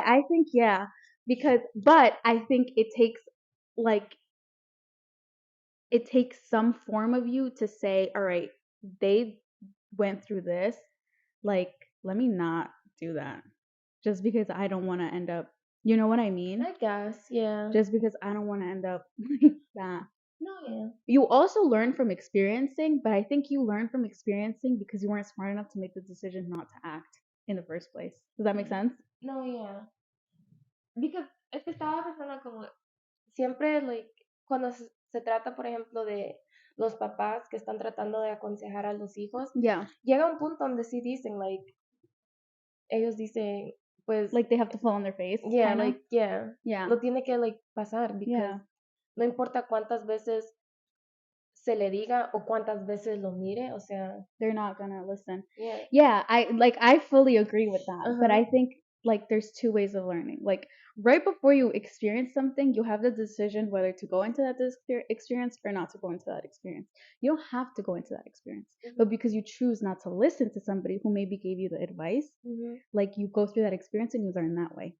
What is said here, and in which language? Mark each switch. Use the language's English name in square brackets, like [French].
[English] I think yeah, because but I think like it takes some form of you to say, all right, they went through this, like let me not do that just because I don't want to end up, you know what I mean? I guess, yeah. Just because I don't want to end up like that. No, yeah. You also learn from experiencing, but I think you learn from experiencing because you weren't smart enough to make the decision not to act in the first place. Does that make sense? No, yeah. [Spanish] Because es que estaba pensando como siempre, [English] like, [Spanish] cuando se trata, por ejemplo, de los papás que están tratando de aconsejar a los hijos, [English] Yeah. [Spanish] llega un punto donde sí dicen, [English] like, [Spanish] ellos dicen, pues, [English] Like they have to fall on their face. yeah, Kinda. like, yeah, Yeah. [Spanish] lo tiene que, [English] like, [Spanish] pasar, [English] because Yeah. [Spanish] no importa cuántas veces se le diga o cuántas veces lo mire, o sea, [English] They're not gonna listen. yeah. Yeah, I fully agree with that. But I think like there's two ways of learning. Like right before you experience something, you have the decision whether to go into that experience or not to go into that experience. You don't have to go into that experience, but because you choose not to listen to somebody who maybe gave you the advice, like you go through that experience and you learn that way.